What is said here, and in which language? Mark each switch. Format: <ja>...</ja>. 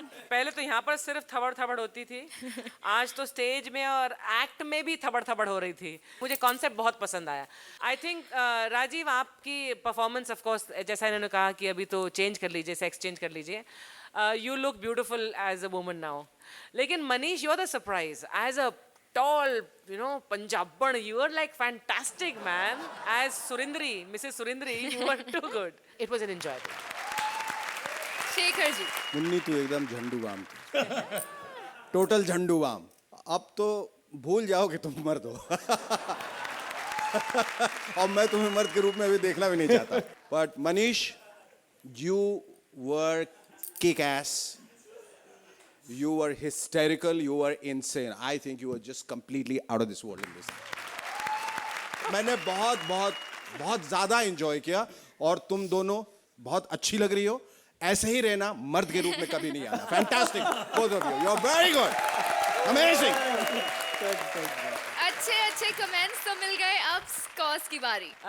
<hi>पहले तो यहाँ पर सिर्फ थबड़ थबड़ होती थी आज तो स्टेज में और एक्ट में भी थबड़ थबड़ हो रही थी मुझे कॉन्सेप्ट बहुत पसंद आया</hi> <en>I think</en> <hi>राजीव आपकी परफॉर्मेंस ऑफ कोर्स जैसा इन्होंने कहा कि अभी तो चेंज कर लीजिए सेक्स चेंज कर लीजिए</hi> <en>you look beautiful as a woman now</en> <hi>लेकिन Manish</hi> <en>You are the surprise as a tall, you know, Punjaban. You were like fantastic, man. As Surindri, Mrs. Surindri, you were too good. It was an enjoyable.</en> <hi>Shekhar ji Munni तू एकदम झंडू balm थी total झंडू balm अब तो भूल जाओ कि तुम मर्द हो और मैं तुम्हें मर्द के रूप में अभी देखना भी नहीं चाहता</hi> <en>But Manish you were kickass You were hysterical, you were insane. I think you were just completely out of this world in this.</en> <hi>मैंने बहुत ज़्यादा enjoy किया और तुम दोनों बहुत अच्छी लग रही हो ऐसे ही रहना मर्द के रूप में कभी नहीं आना</hi> <en>Fantastic, both of you. You're very good. Amazing.</en> <hi>अच्छे कमेंट्स तो मिल गए अब स्कॉर्स की बारी</hi>